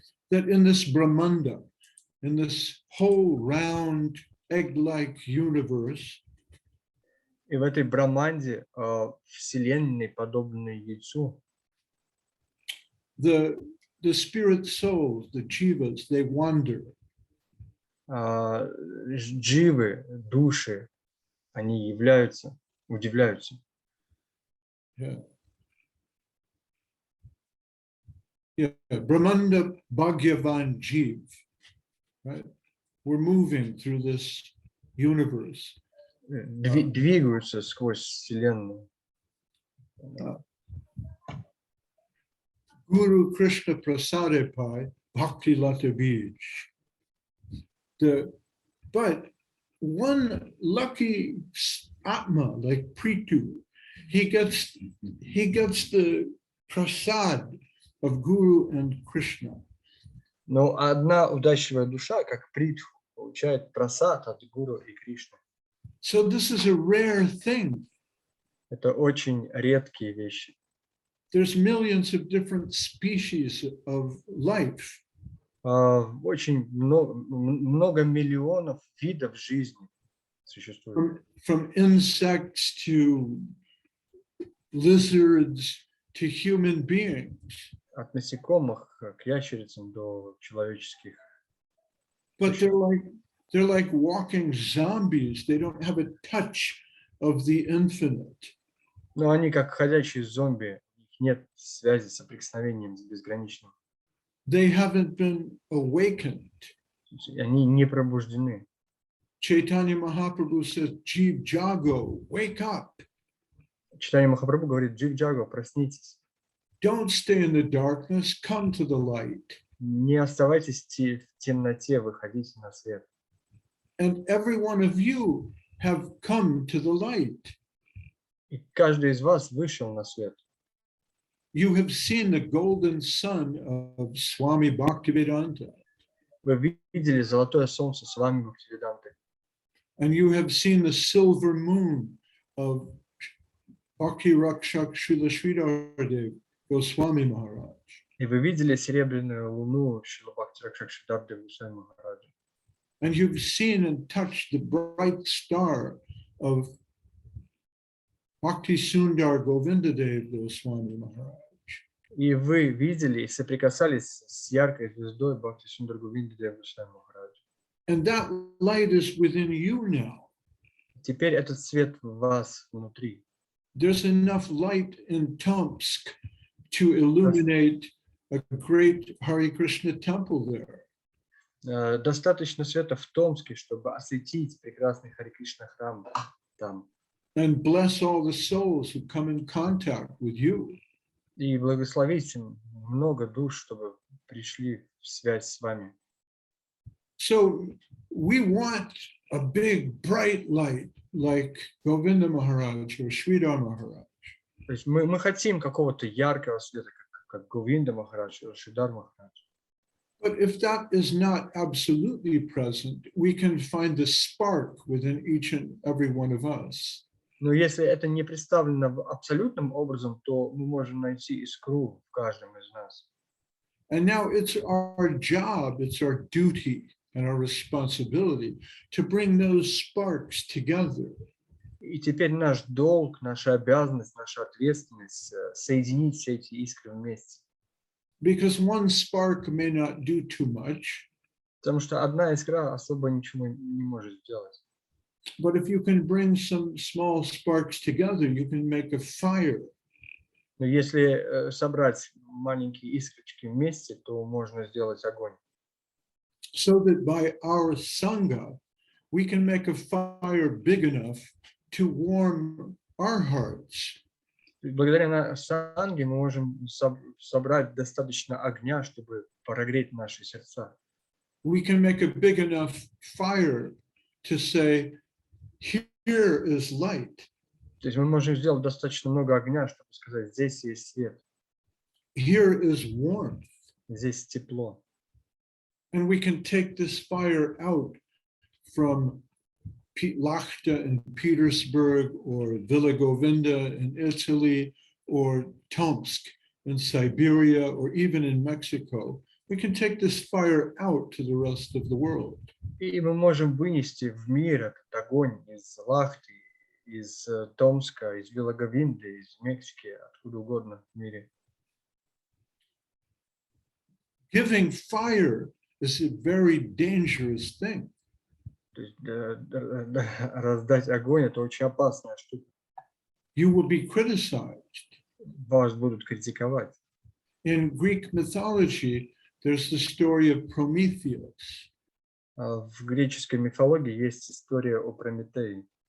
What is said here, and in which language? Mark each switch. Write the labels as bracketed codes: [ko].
[en] That in this Brahmanda, in this whole round egg-like universe, [ru] И в этой Браманде, вселенной, подобной яйцу, [en] the spirit souls, the jivas, they wander. [ru] Дживы, души, они удивляются. [en] Yeah. Yeah, [bn] Brahmanda Bhagavan Jeev, [en] right? We're moving through this universe. [ru] Двигаются сквозь вселенную. [bn] Guru Krishna Prasade Pai Bhakti Lata Bij. [en] But one lucky Atma like Prithu, he gets the prasad of Guru and Krishna. [ru] Но одна удачливая душа, как Притху, получает прасад от Гуру и Кришны. [en] So this is a rare thing. [ru] Это очень редкие вещи. [en] there's millions of different species of life. [ru] Очень много миллионов видов жизни существует. [en] From insects to lizards to human beings. [ru] От насекомых к ящерицам до человеческих. [en] But they're like walking zombies. They don't have a touch of the infinite. [ru] Но они как ходячие зомби, у них нет связи, соприкосновением с безграничным. [en] They haven't been awakened. [ru] Они не пробуждены. [en] Chaitanya Mahaprabhu says, [bn] Jeev Jago, [en] wake up. [ru] Читание Махапрабху говорит: [bn] Джив Джаго, [ru] проснитесь. [en] Don't stay in the darkness, come to the light. [ru] Не оставайтесь в темноте, выходите на свет. [en] And every one of you have come to the light. [ru] И каждый из вас вышел на свет. [en] You have seen the golden sun of Swami Bhaktivedanta. [ru] Вы видели золотое солнце с вами Бхактивиданты. [en] And you have seen the silver moon of Bhakti Rakshak Srila Sridharadev Goswami Maharaj. [ru] И вы видели серебряную луну Шрила Бхакти Ракшак Шридхар Госвами Махараджа. [en] And you've seen and touched the bright star of Bhakti Sundar Govindadev Goswami Maharaj. [ru] И вы видели и соприкасались с яркой звездой Бхакти Сундар Говинда Дева Госвами Махараджа. [en] And that light is within you now. [ru] Теперь этот свет в вас внутри. [en] There's enough light in Tomsk to illuminate a great Hare Krishna temple there. [ru] Достаточно света в Томске, чтобы осветить прекрасный Харе Кришна храм там. [en] And bless all the souls who come in contact with you. [ru] И благословить много душ, чтобы пришли в связь с вами. [en] So we want a big bright light like Govinda Maharaj or Sridhar Maharaj. [ru] То есть мы хотим какого-то яркого света, как Говинда Махарадж или Шридар Махарадж. [en] But if that is not absolutely present, we can find the spark within each and every one of us. [ru] Но если это не представлено абсолютным образом, то мы можем найти искру в каждом из нас. [en] And now it's our job, it's our duty and our responsibility to bring those sparks together. [ru] И теперь наш долг, наша обязанность, наша ответственность соединить все эти искры вместе. [en] Because one spark may not do too much. [ru] Потому что одна искра особо ничего не может сделать. [en] But if you can bring some small sparks together, you can make a fire. [ru] Но если собрать маленькие искрочки вместе, то можно сделать огонь. [en] So that by our sangha, we can make a fire big enough to warm our hearts. [ru] Благодаря санге мы можем собрать достаточно огня, чтобы прогреть наши сердца. [en] We can make a big enough fire to say, here is light. [ru] То есть мы можем сделать достаточно много огня, чтобы сказать: здесь есть свет, [en] Here is warmth. [ru] здесь тепло. [en] And we can take this fire out from Lachta in Petersburg or Villa Govinda in Italy or Tomsk in Siberia or even in Mexico. We can take this fire out to the rest of the world. [ru] И мы можем вынести в мир этот огонь из Лахти, из Томска, из Вилаговинды, из Мексики, откуда угодно в мире. [en] Giving fire is a very dangerous thing. [ru] То есть раздать огонь — это очень опасная штука. [en] You will be criticized. [ru] Вас будут критиковать. [en] In Greek mythology, there's the story of Prometheus. [ru] В греческой мифологии есть история о Прометее.